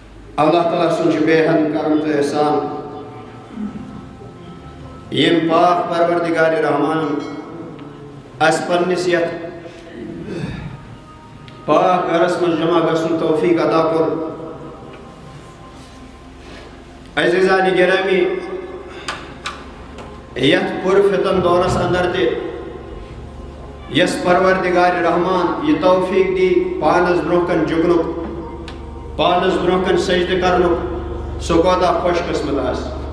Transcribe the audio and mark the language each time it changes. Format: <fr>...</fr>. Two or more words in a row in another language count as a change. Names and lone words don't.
<ks>اللہ تعالیٰ سن بے حد کرم تو احسان یم پاک پروردگار رحمان اس پنس یت پاک گھرس من جمع گژھن توفیق عطا کور. عزیزان گرامی یت پر فتن دورس اندر تہ یس پروردگار رحمان یہ توفیق دی پانس برونہ کن جگنک پانس برونہ کن سجدہ کرنک سہ کوتاہ خوش قسمت آس.</ks>